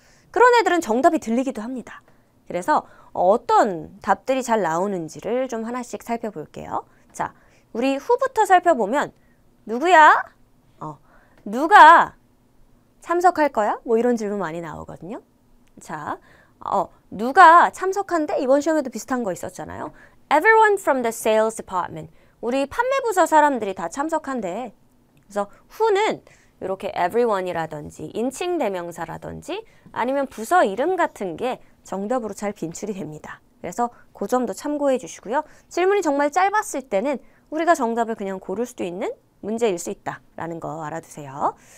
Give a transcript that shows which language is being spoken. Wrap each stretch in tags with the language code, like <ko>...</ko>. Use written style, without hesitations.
<ko>그런 애들은 정답이 들리기도 합니다. 그래서 어떤 답들이 잘 나오는지를 좀 하나씩 살펴볼게요. 자, 우리 후부터 살펴보면 누구야? 누가 참석할 거야? 뭐 이런 질문 많이 나오거든요. 자, 누가 참석한대? 이번 시험에도 비슷한 거 있었잖아요.</ko> <en>Everyone from the sales department.</en> <ko>우리 판매부서 사람들이 다 참석한대. 그래서 who는 이렇게 everyone이라든지 인칭 대명사라든지 아니면 부서 이름 같은 게 정답으로 잘 빈출이 됩니다. 그래서 그 점도 참고해 주시고요. 질문이 정말 짧았을 때는 우리가 정답을 그냥 고를 수도 있는 문제일 수 있다라는 거 알아두세요.</ko>